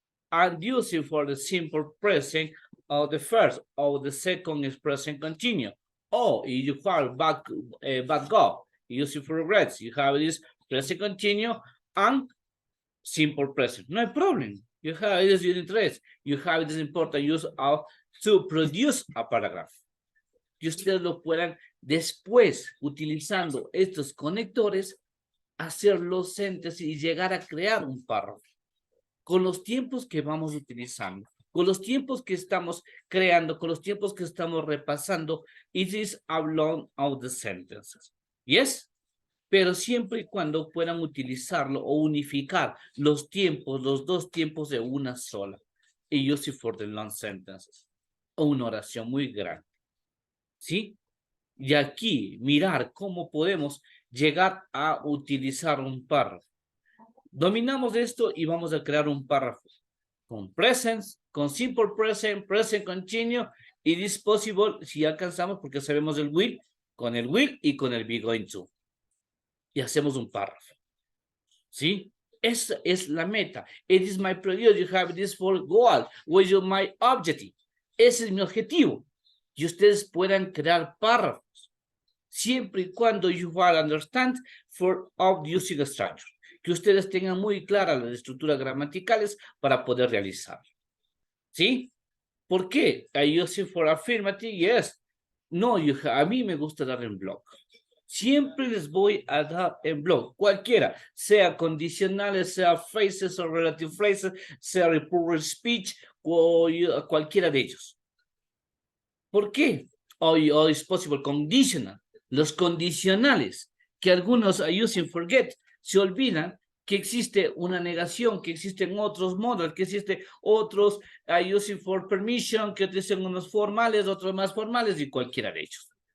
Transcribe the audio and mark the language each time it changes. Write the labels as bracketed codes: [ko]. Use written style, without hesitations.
[en] And using for the simple present of the first or the second is present continue. Oh, if you have bad go, using for regrets, you have this present continue and simple present. No problem. You have this unit trace. You have this important use of to produce a paragraph. [es] Que ustedes lo puedan después, utilizando estos conectores, hacer los síntesis y llegar a crear un párrafo. Con los tiempos que vamos utilizando, con los tiempos que estamos creando, con los tiempos que estamos repasando, it is along of the sentences. Yes? Pero siempre y cuando puedan utilizarlo o unificar los tiempos, los dos tiempos de una sola. [en] Y use it for the long sentences. [es] O una oración muy grande. ¿Sí? Y aquí, mirar cómo podemos llegar a utilizar un párrafo. Dominamos esto y vamos a crear un párrafo. Con presence, con simple present, present continue. [en] It is possible, [es] si alcanzamos, porque sabemos el will, con el will y con el be going to. Y hacemos un párrafo. ¿Sí? Esa es la meta. [en] It is my produce. You have this for goal. What is my objective? [es] Ese es mi objetivo. Y ustedes puedan crear párrafos. siempre y cuando [en] you will understand for of using structure. [es] Que ustedes tengan muy claras las estructuras gramaticales para poder realizarlo. ¿Sí? ¿Por qué? [en] I use it for affirmative, yes. [es] No, a mí me gusta dar en block. Siempre les voy a dar en block, cualquiera, sea condicionales, sea phrases o relative phrases, sea reported speech, o cualquiera de ellos. ¿Por qué? O es possible conditional. Los condicionales, que algunos [en] using forget, [es] se olvidan que existe una negación, que existen otros modos, que existen otros [en] using for permission, [es] que utilizan unos formales, otros más formales y cualquiera de ellos.